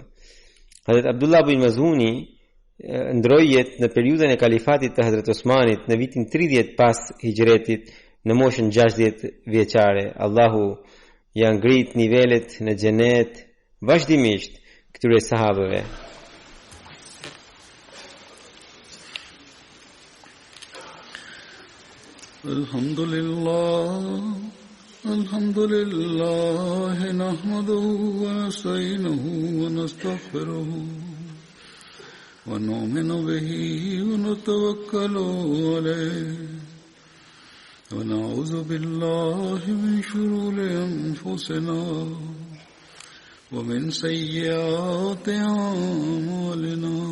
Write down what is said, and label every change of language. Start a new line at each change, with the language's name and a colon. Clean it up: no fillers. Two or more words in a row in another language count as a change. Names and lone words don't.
Albanian: Hazrat Abdullah bin Mazuni ndroi jetë në periudhën e kalifatit të Hazrat Osmanit në vitin 30 pas hijretit, në moshën 60 vjeçare. Allahu ja ngrit nivelet në xhenet vazhdimisht këtyre sahabëve.
Arabic: الحمد لله نحمده ونستعينه و ونستغفره ونؤمن به ونتوكل عليه ونعوذ بالله من شرور أنفسنا ومن سيئات أعمالنا.